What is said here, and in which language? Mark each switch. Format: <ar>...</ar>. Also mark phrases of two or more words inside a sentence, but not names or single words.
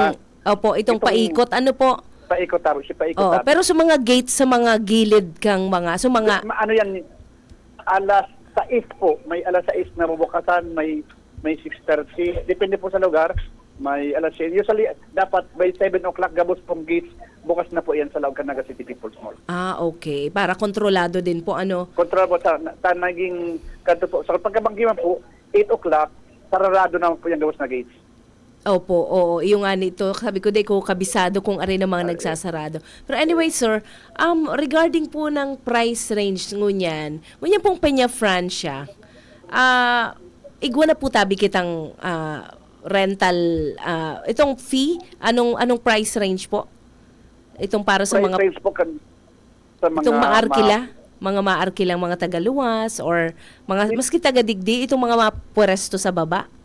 <tl>itong paikot, ano po?</tl> <bik>Paikot taro, si paikot Oo, taro. pero sa mga gates, sa mga gilid kang mga, so mga,</bik> <tl>Ano yan, alas 6 po. May alas 6 na bubukasan, may 6:30.</tl> <bik>Depende po sa lugar. May alas 6. Usually, dapat</bik> <en>by 7 o'clock</en> <bik>gabos pong gates.</bik> <tl>Bukas na po yan sa Laogan Naga City People's Mall. okay, para kontrolado din po, ano.</tl> <bik>Control po sa naging kanto po. Sa pagkabanggiman po, 8 o'clock, sararado naman po yung gabos na gates.</bik> <tl>Opo, oo, yung nga nito, sabi ko, di ko kabisado kung ari na mga nagsasarado.</tl> <en>Pero anyway, sir,</en> <tl>regarding po ng</tl> <en>price range</en> <tl>ngunyan pong Peña Francia, igwa na po tabi kitang rental, itong fee, anong</tl> <en>price range</en> <tl>po? Itong para sa Price mga, range po sa mga itong maarkila, mga maarkilang mga tagaluwas, or mga, maski tagadigdi, itong mga pwesto sa baba?</tl>